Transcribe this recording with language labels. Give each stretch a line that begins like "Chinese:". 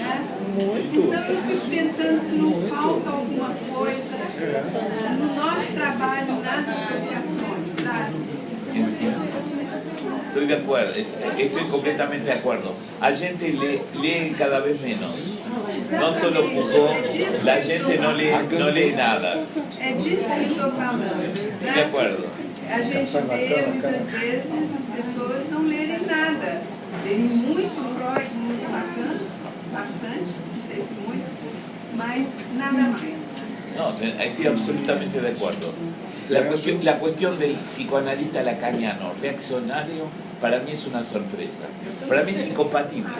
Portuguese: Então eu fico pensando se não falta alguma coisa no nosso trabalho nas associações, sabe?
Spanish: Estoy de acuerdo, estoy completamente de acuerdo.
Portuguese: A gente
Spanish: lee cada vez menos. No solo Foucault, la gente no lee nada.
Portuguese: É disso que eu estou falando.
Spanish: Estoy de acuerdo.
Portuguese: A gente vê muitas vezes as pessoas não lerem nada. Lerem muito Freud, muito Lacan, bastante, não sei se muito, mas nada mais.
Spanish: No, estoy absolutamente de acuerdo. La cuestión del psicoanalista lacaniano reaccionario para mí es una sorpresa. Para mí es incompatible.